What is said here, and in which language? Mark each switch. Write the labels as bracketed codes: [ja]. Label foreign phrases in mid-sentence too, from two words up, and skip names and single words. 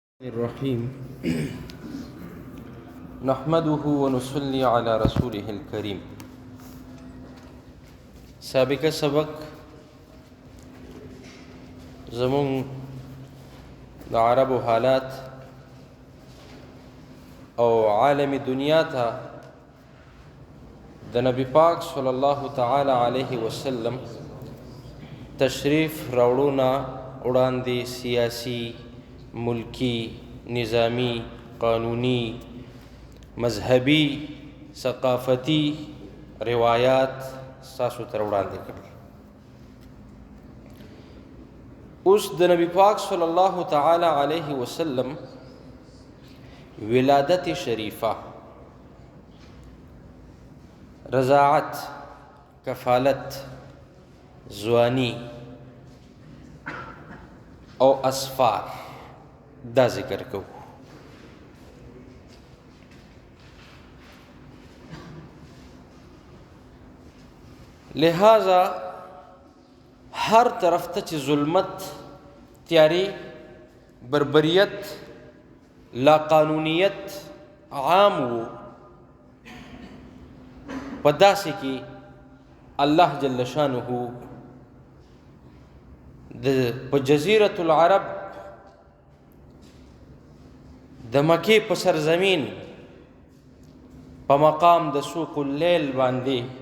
[ar] الرحيم نحمده ونصلي على رسوله الكريم. [ps] سابق سبق زمون د عربو حالات او عالم دنیا ته د نبی پاک [ar] صلی الله تعالی علیه وسلم [ps] تشریف راوړونه وړاندې سیاسی، ملکی، نظامی، قانونی، مذهبی، ثقافتی روایات ساسو تر وړاندې کړل. اوس د نبی پاک [ar] صلی الله تعالی علیه وسلم [ps] ولادت شریفه، رضاعت، کفالت، ځوانی او اسفار دا ذکر کو. لہذا ہر طرف ته چې ظلمت، تیاری، بربریت، لا قانونیت عام وو، په داسې کې الله [ar] جل شانه [ps] په جزیرة العرب د مکې په سرزمین په مقام د سوق اللیل باندې